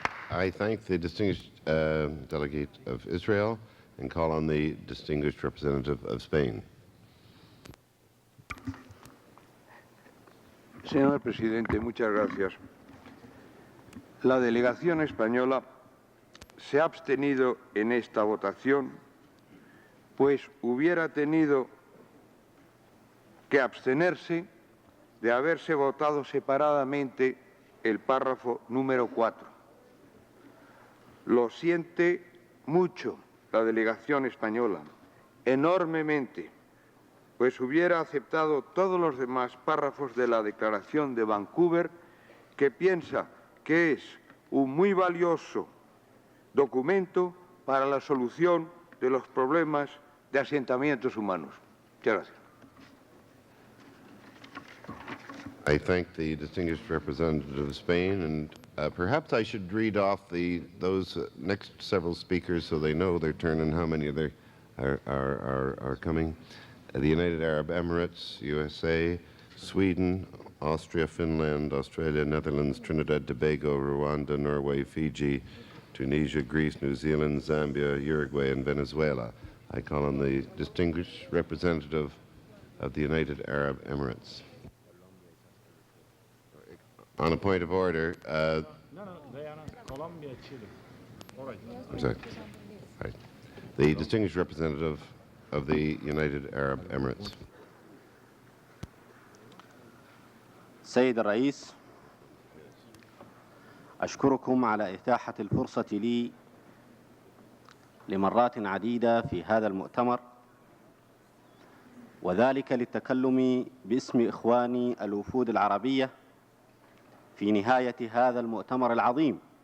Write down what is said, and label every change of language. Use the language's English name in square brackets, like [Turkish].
[English] I thank the distinguished delegate of Israel and call on the distinguished representative of Spain. [Spanish] Señor presidente, muchas gracias. La delegación española se ha abstenido en esta votación, pues hubiera tenido que abstenerse de haberse votado separadamente el párrafo número 4. Lo siente mucho la delegación española, enormemente, pues hubiera aceptado todos los demás párrafos de la Declaración de Vancouver, que piensa que es un muy valioso documento para la solución de los problemas de asentamientos humanos. Muchas gracias. [English] I thank the distinguished representative of Spain, and perhaps I should read off those next several speakers so they know their turn and how many of them are coming. The United Arab Emirates, USA, Sweden, Austria, Finland, Australia, Netherlands, Trinidad, Tobago, Rwanda, Norway, Fiji, Tunisia, Greece, New Zealand, Zambia, Uruguay, and Venezuela. I call on the distinguished representative of the United Arab Emirates. On a point of order, No, they are not. Colombia, Chile. All right. I'm sorry. Right. The distinguished representative of the United Arab Emirates. [Arabic] سيد الرئيس، أشكركم على إتاحة الفرصة لي لمرات عديدة في هذا المؤتمر، وذلك للتكلم باسم إخواني الوفود العربية في نهاية هذا المؤتمر العظيم.